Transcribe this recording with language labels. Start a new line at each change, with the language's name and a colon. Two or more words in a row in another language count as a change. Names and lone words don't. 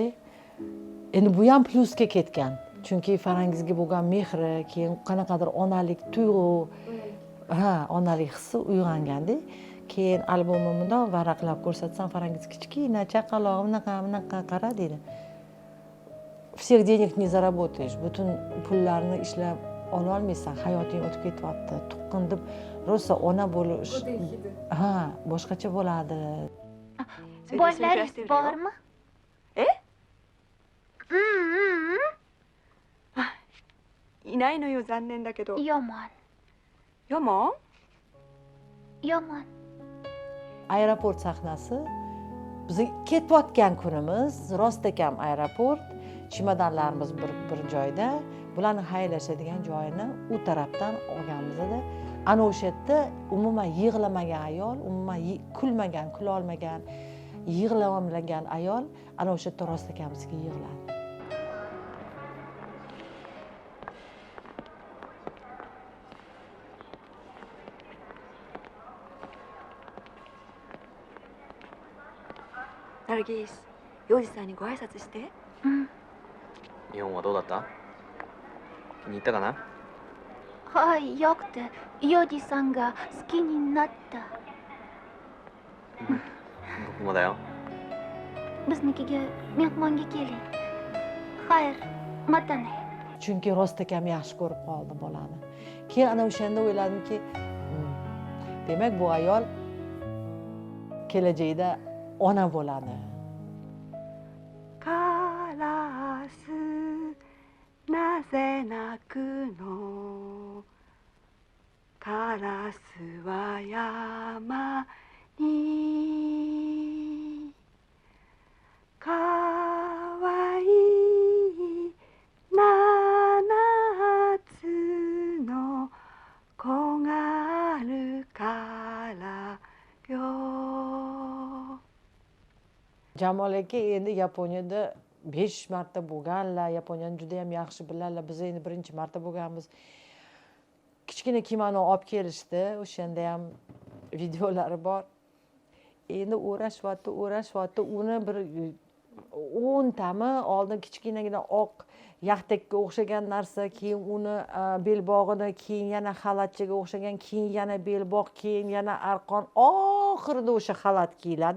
Uzbek: Endi bu ham plusga ketgan. Chunki Farangizga bo'lgan mehri, keyin qanaqadir onalik tuyg'u, onalik hissi uyg'onganda, keyin albomimni varaqlab ko'rsatsam, Farangiz kichkina chaqaloq bunaqa qara deydi.
Russian: Всех денег не заработаешь.
Uzbek: Butun pullarni ishlab ololmaysan, hayoting o'tib ketyapti, tuqqin deb rosa ona bo'lish ha boshqacha bo'ladi. Bolalaringiz bormi? Eh?
Japanese: いないのよ、残念だけど。
Uzbek: Yomon, よも yomon. Aeroport sahnasi. Biz ketayotgan kunimiz, rostakam aeroport, chemodanlarimiz bir joyda, bularni haydashadigan joyini u tarafdan olganmizda, ana o'sha yerda umuman yig'lamagan ayol, umuman kulmagan, kulolmagan, yig'lamagan ayol ana o'sha yerda rostakamizga yig'ladi.
Japanese: ナルギス、幼児さんにご挨拶して。日本はどうだった？気に入ったかな？はい、よくて、ヨジさんが好きになった. 僕もだよ。
Uzbek: Biznikiga mehmonga keling. Xayr, matane. Chunki rostakam yaxshi ko'rib qoldi bolani. Keyin ana o'shanda o'yladimki, demak bu ayol kelajakda ona bo'ladi.
Japanese: カラス、なぜ鳴くの？カラスは山に。かわいい七つの子があるからよ。
Uzbek: Jamol aka endi Yaponiyada 5 marta bo'lganlar, Yaponiyani juda ham yaxshi biladilar. Biz endi birinchi marta bo'lganmiz. Kichkina kimono olib kelishdi, o'shanda ham videolari bor. Endi o'rashyapti, uni bir 10 tami oldin kichkinagina oq yaxtakka o'xshagan narsa, keyin uni belbog'ini, keyin yana xalatchaga o'xshagan, keyin yana belbog', keyin yana arqon, oxirida o'sha xalat kiyiladi.